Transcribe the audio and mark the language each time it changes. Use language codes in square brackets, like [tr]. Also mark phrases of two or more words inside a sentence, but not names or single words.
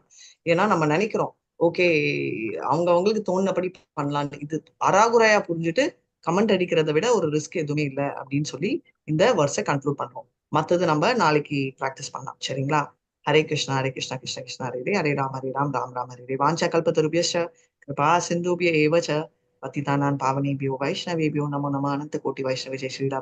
[ta] ஏன்னா நம்ம நினைக்கிறோம் ஓகே அவங்களுக்கு தோணுனபடி பண்ணலான்னு. இது அராகுறையா புரிஞ்சுட்டு கமெண்ட் அடிக்கிறத விட ஒரு ரிஸ்க் எதுவுமே இல்லை அப்படின்னு சொல்லி இந்த வேர்ஸை கன்க்ளூட் பண்றோம். மற்றது நம்ம நாளைக்கு ப்ராக்டிஸ் பண்ணலாம். [sa] சரிங்களா? हरे कृष्ण हरे कृष्ण कृष्ण कृष्ण हरे हरे हरे राम राम हरे वाञ्छा कल्पतरुभ्यश्च कृपा सिन्धुभ्य एवच பतितानां पावनेभ्यो वैष्णवेभ्यो नमो नमः अनंत कोटि वैष्णव जय श्री राम।